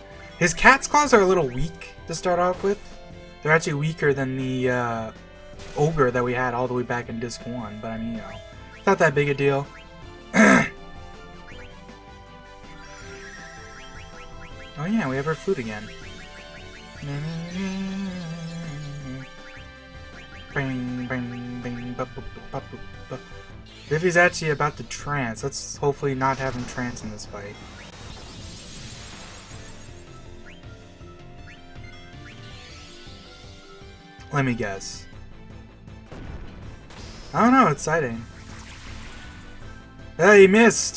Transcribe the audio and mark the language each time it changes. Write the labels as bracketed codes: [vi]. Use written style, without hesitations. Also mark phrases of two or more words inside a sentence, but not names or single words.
[en] His cat's claws are a little weak to start off with. They're actually weaker than the ogre that we had all the way back in Disc 1, but I mean, you know, it's not that big a deal. Oh yeah, we have our flute again. Bang, bang, bang, ba, ba, ba, ba, ba. Vivi's actually about to trance. Let's hopefully not have him trance in this fight. Let me guess. I don't know, it's Zidane. Ah, you missed!